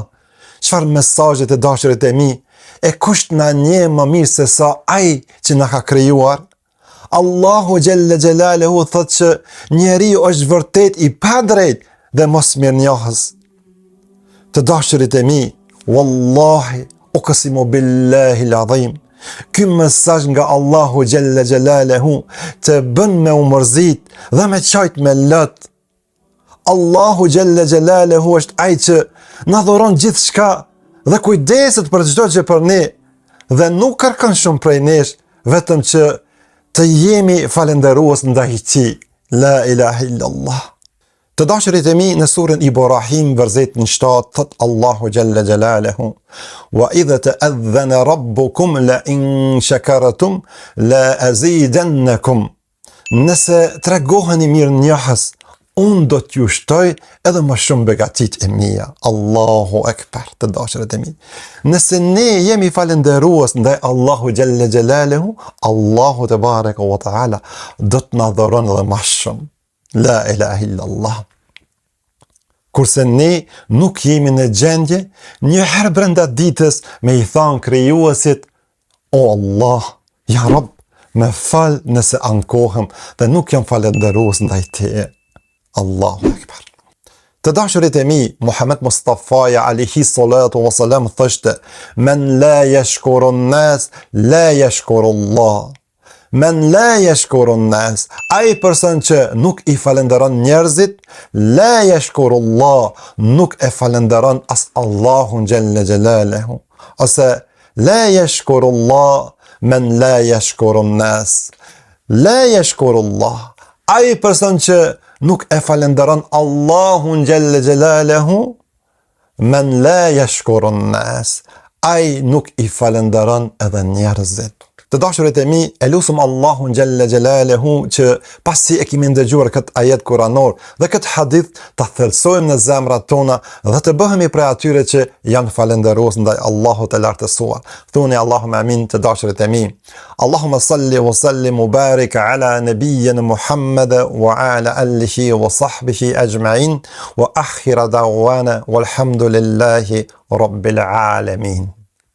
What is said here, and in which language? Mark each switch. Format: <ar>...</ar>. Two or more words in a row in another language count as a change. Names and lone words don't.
<sq>Çfarë mesazhe, të dashurit e mi? E kush na njeh më mirë se sa ai që na ka krijuar?</sq> <ar>الله جل جلاله</ar> <sq>thot që njeriu është vërtet i padrejt dhe mos mirënjohës. Të dashurit e mi,</sq> <ar>والله، أقسم بالله العظيم,</ar> <sq>ky mesazh nga</sq> <ar>الله جل جلاله</ar> <sq>të bën me u mërzit dhe me qajt me lot.</sq> <ar>الله جل جلاله</ar> <sq>është ai që na dhuron gjithçka dhe kujdeset për çdo gjë për ne dhe nuk kërkon shumë prej nesh, vetëm që të jemi falenderues ndaj tij.</sq> <ar>لا إله إلا الله.</ar> <sq>Të dashurit e mi, në surën Ibrahim, versetin 7, thot</sq> <ar>الله جل جلاله: وإذ تأذن ربكم لئن شكرتم لأزيدنكم.</ar> <sq>Nëse tregoheni mirënjohës, unë do t'ju shtoj edhe më shumë begatit e mia.</sq> <ar>الله أكبر,</ar> <sq>të dashërit e mi. Nëse ne jemi falenderues ndaj</sq> <ar>الله جل جلاله, الله تبارك وتعالى</ar> <sq>do t'na dhuron edhe më shumë.</sq> <ar>لا إله إلا الله.</ar> <sq>Kurse ne nuk jemi në gjendje një herë brenda ditës me i thanë krijuesit: o Allah,</sq> <ar>يا رب,</ar> <sq>me fal nëse ankohem dhe nuk jam falenderues ndaj teje.</sq> <ar>الله أكبر.</ar> <sq>Të dashurit e mi, Muhammed Mustafaja</sq> <ar>عليه الصلاة والسلام</ar> <sq>thoshte:</sq> <ar>من لا يشكر الناس لا يشكر الله. من لا يشكر الناس,</ar> <sq>ai person që nuk i falenderon njerëzit,</sq> <ar>لا يشكر الله,</ar> <sq>nuk e falenderon as Allahun</sq> <ar>جل جلاله. Ose لا يشكر الله من لا يشكر الناس. لا يشكر الله,</ar> <sq>ai person që nuk e falenderon Allahun</sq> <ar>جل جلاله, من لا يشكر الناس,</ar> <sq>ai nuk i falenderon edhe njerëzit. Të dashurit e mi, e lusëm Allahun</sq> <ar>جل جلاله</ar> <sq>që pasi e kemi ndëgjuar këtë ajet kuranor dhe këtë hadith të thellësojmë në zemrat tona dhe të bëhemi prej atyre që janë falenderues ndaj Allahut të lartësuar. Thuni</sq> <ar>اللهم آمين,</ar> <sq>të dashurit e mi.</sq> <ar>اللهم صل وسلم وبارك على نبي محمد وعلى آله وصحبه أجمعين وآخر دعوانا والحمد لله رب العالمين.</ar>